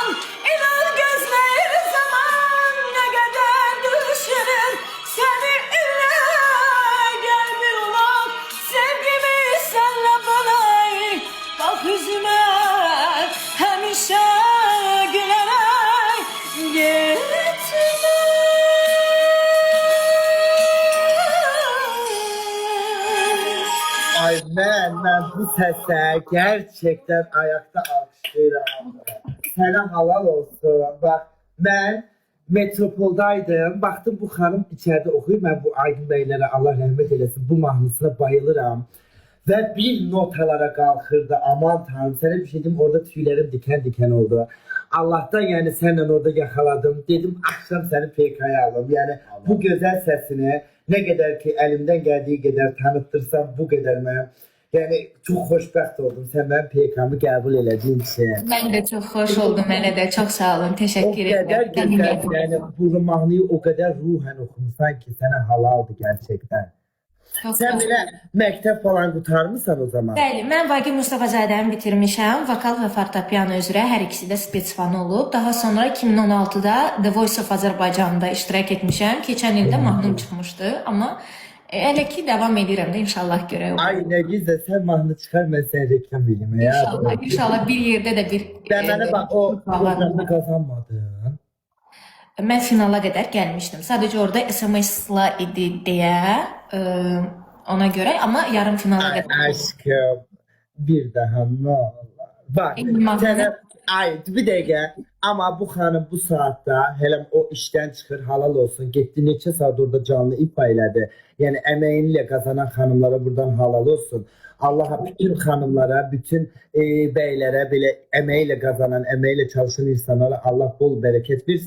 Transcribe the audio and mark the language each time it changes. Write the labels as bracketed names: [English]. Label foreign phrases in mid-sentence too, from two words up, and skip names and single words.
[Azerbaijani] İnan gözləyir zaman nə qədər düşünür səni ilə gəl bir olaq sevgimi sənlə bölək. Bax üzümə həmişə gülərək getmə. [Turkish] Ay ben bu sese gerçekten ayakta alkışlıyorum. Sana halal olsun. Bak ben metropoldaydım. Baktım bu hanım içeride okuyor. Ben bu Aydın Beylere Allah rahmet eylesin bu mahnısına bayılırım. Ve bir notalara kalkırdı. Aman tanrım sana bir şey diyeyim orada tüylerim diken diken oldu. Allah'tan yani seninle orada yakaladım. Dedim akşam seni PK'ya aldım. Yani bu güzel sesini ne kadar ki elimden geldiği kadar tanıttırsam bu kadar mı? Yani çok hoşbəxt oldum. Sen ben PK'mı kabul elediğin için. [Azerbaijani] Mən də çox xoş oldum, mənə də çox sağ olun, [Turkish] O [Azerbaijani] təşəkkür [Turkish] kadar [Azerbaijani] edirəm. [Turkish] güzel yani bu mahnıyı o kadar ruhen okumuşsan ki sana halaldı gerçekten. [Azerbaijani] Çox sağ [Turkish] Sen [Azerbaijani] olun. [Turkish] böyle mektep falan kurtarmışsan o zaman. [Azerbaijani] Bəli, mən Vagif Mustafazadəni bitirmişəm. Vokal və fortepiano üzrə hər ikisi də spetsfan olub. Daha sonra 2016-da The Voice of Azərbaycanda iştirak etmişəm. Keçən ildə mahnım çıxmışdı, amma hələ ki davam edirəm də inşallah görək. [Turkish] Ay ne güzel sen mahnı çıkar ben seni reklam bileyim ya. [Azerbaijani] İnşallah, inşallah bir yerdə də bir [Turkish] Demene bak o [Azerbaijani] bağlanma. [Turkish] programda kazanmadın. [Azerbaijani] Mən finala qədər gəlmişdim. Sadəcə orada SMS-la idi deyə ona görə, amma yarım finala [Turkish] Ay [Azerbaijani] qədər. [Turkish] aşkım bir daha ne olur. Bak [Azerbaijani] Mahnı- [Turkish] sana ay bir dakika ama bu hanım bu saatte hele o işten çıkır halal olsun gitti neçə saat orada canlı ifa elədi. Yani emeğiyle kazanan hanımlara buradan halal olsun. Allah'a bütün hanımlara, bütün beylere böyle emeğiyle kazanan, emeğiyle çalışan insanlara Allah bol bereket versin.